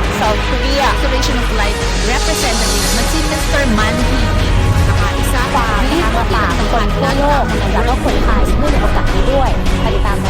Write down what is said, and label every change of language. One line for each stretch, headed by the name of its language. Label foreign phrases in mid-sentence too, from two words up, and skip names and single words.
Filipino: South Korea. Restoration of Life Representative na si Mr. Manhi. Nakaisa
Thai: ความนะคะมาฝากคนทั่วโลกแล้วก็คนไทยเนื่องในโอกาสนี้ด้วยติดตามได้